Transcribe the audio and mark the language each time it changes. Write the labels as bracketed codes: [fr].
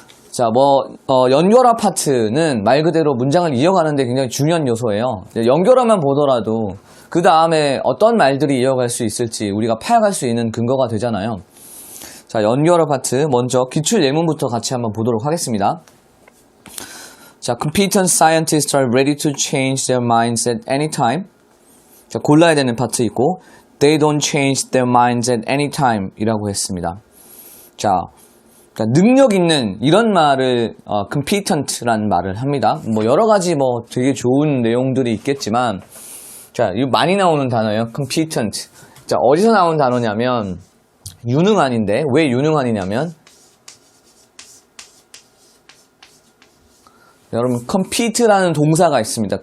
[ko] 자, 연결어 파트는 말 그대로 문장을 이어가는데 굉장히 중요한 요소예요. 연결어만 보더라도 그 다음에 어떤 말들이 이어갈 수 있을지 우리가 파악할 수 있는 근거가 되잖아요. 자, 연결어 파트 먼저 기출 예문부터 같이 한번 보도록 하겠습니다. [en] 자, competent scientists are ready to change their minds at any time. [ko] 자, 골라야 되는 파트 있고 [en] they don't change their minds at any time [ko] 이라고 했습니다. 자, 그러니까 능력 있는 이런 말을 competent라는 말을 합니다. 뭐 여러 가지 되게 좋은 내용들이 있겠지만, 자, 이거 많이 나오는 단어예요. competent. 자, 어디서 나온 단어냐면 유능한인데, 왜 유능한이냐면 여러분 compete라는 동사가 있습니다.